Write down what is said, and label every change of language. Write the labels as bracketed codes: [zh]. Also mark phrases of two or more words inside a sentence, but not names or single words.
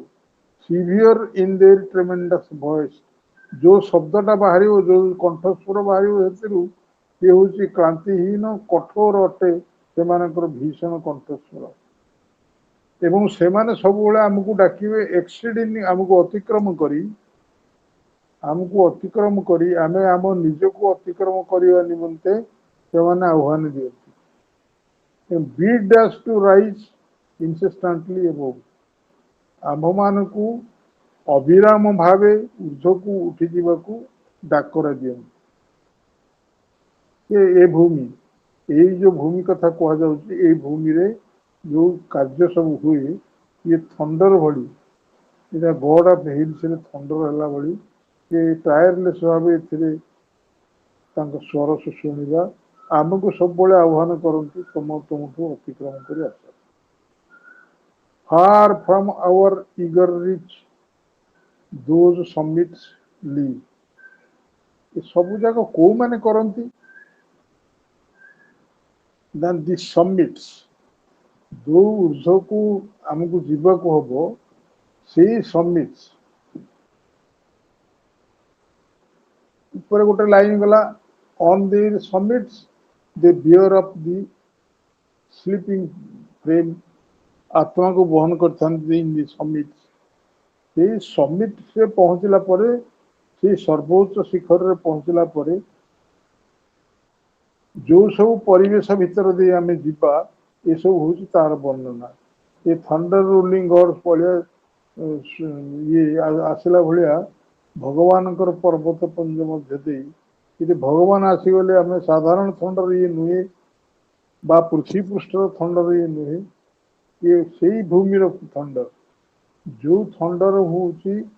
[en] severe in their tremendous voice, [or] ଯୋଉ ଶବ୍ଦଟା ବାହାରିବ, ଯୋଉ କଣ୍ଠସ୍ୱର ବାହାରିବ ସେଥିରୁ, ସେ ହେଉଛି କ୍ଳାନ୍ତିହୀନ, କଠୋର ଅଟେ ସେମାନଙ୍କର ଭୀଷଣ କଣ୍ଠସ୍ୱର। ଏବଂ ସେମାନେ ସବୁବେଳେ ଆମକୁ ଡାକିବେ ଏକ୍ସିଡିଂ, ଆମକୁ ଅତିକ୍ରମ କରି ଆମେ ଆମ ନିଜକୁ ଅତିକ୍ରମ କରିବା ନିମନ୍ତେ ସେମାନେ ଆହ୍ୱାନ ଦିଅନ୍ତି। [en] Bid us to rise incessantly above, [or] ଆମ୍ଭମାନଙ୍କୁ ଅବିରାମ ଭାବେ ଉର୍ଦ୍ଧ୍ୱକୁ ଉଠିଯିବାକୁ ଡାକରା ଦିଅନ୍ତି। ଏ ଭୂମି, ଏଇ ଯୋଉ ଭୂମି କଥା କୁହାଯାଉଛି, ଏଇ ଭୂମିରେ ଯୋଉ କାର୍ଯ୍ୟ ସବୁ ହୁଏ, ଇଏ ଥଣ୍ଡର ଭଳି, ଏଇଟା [en] God of hills [or] ଥଣ୍ଡର ହେଲା ଭଳି, ସେ ଟାୟାରଲେସ୍ ଭାବେ ଏଥିରେ ତାଙ୍କ ସ୍ୱର ଶୁଣିବା ଆମକୁ ସବୁବେଳେ ଆହ୍ୱାନ କରନ୍ତି, ତୁମଠୁ ଅତିକ୍ରମ କରି ଆସ। [en] Far from our eager reach those summits live, [or] ଏ ସବୁ ଯାକ କୋଉମାନେ କରନ୍ତି? [en] Then the summits, [or] ଯୋଉ ଉର୍ଦ୍ଧ୍ୱକୁ ଆମକୁ ଯିବାକୁ ହବ, ସେଇ ସମିଟ୍ସ ଉପରେ ଗୋଟେ ଲାଇନ ଗଲା, [en] on their summits they bear up the sleeping frame, [or] ଆତ୍ମାକୁ ବହନ କରିଥାନ୍ତି [en] in the summits। [or] ସେଇ ସମିଟ୍ରେ ପହଞ୍ଚିଲା ପରେ, ସେଇ ସର୍ବୋଚ୍ଚ ଶିଖରରେ ପହଞ୍ଚିଲା ପରେ ଯୋଉ ସବୁ ପରିବେଶ ଭିତରେ ଦେଇ ଆମେ ଯିବା, ଏସବୁ ହଉଛି ତାର ବର୍ଣ୍ଣନା। ଏ [en] thunder rolling God [or] ଭଳିଆ ଇଏ ଆସିଲା ଭଳିଆ ଭଗବାନଙ୍କର ପର୍ବତ ପୁଞ୍ଜ ମଧ୍ୟ ଦେଇ, ଯଦି ଭଗବାନ ଆସିଗଲେ, ଆମେ ସାଧାରଣ ଥଣ୍ଡର ଇଏ ନୁହେଁ ବା ପୃଥିବୀ ପୃଷ୍ଠର ଥଣ୍ଡର ଇଏ ନୁହେଁ, ଇଏ ସେଇ ଭୂମିର ଥଣ୍ଡର, ଯୋଉ ଥଣ୍ଡର ହଉଛି